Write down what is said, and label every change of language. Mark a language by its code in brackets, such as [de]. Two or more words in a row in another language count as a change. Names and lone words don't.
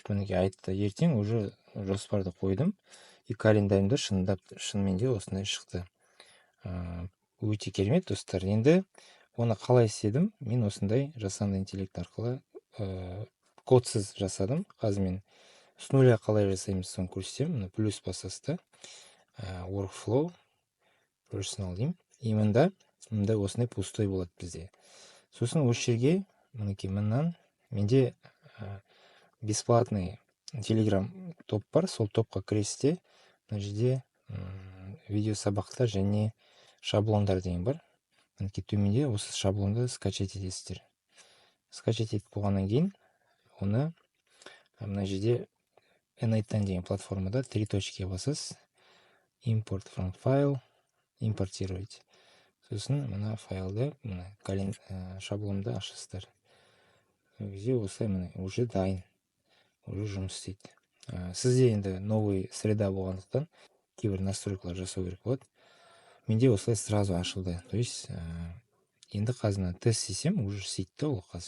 [kk] Мінекей айтты, ертең уже жоспарды қойдым. И календарьымда шынымен де осындай шықты. Өте керемет достар. Енді оны қалай істедім? Мен осындай жасанды интеллект арқылы кодсыз жасадым. Қазір мен [ru] с нуля [kk] қалай жасаймыз соны көрсетемін. Плюс басасыз да. [en] Workflow personal деймін. [kk] И мында осындай пустой болады бізде. Сосын осы жерге мінекей мыннан менде бесплатный телеграм топ бар. Сол топқа кіресте мына жерде видео сабақтар және шаблондар деген бар. Мінекей төменде осы шаблонды скачать етесіздер. Скачать етіп болғаннан кейін оны мына жерде N8 деген платформада 3 точкаға басасыз. [en] Import from file, [kk] импортировать. Сосын мына файлды, шаблонды ашасыздар. Где осылай міне уже дайын, уже жұмыс істейді. Сізде енді [ru] новый среда [kk] болғандықтан кейбір настройкалар жасау керек болады. Менде осылай сразу ашылды. [ru] То есть [kk] енді қазір тест істесем, уже істейді да ол қазір.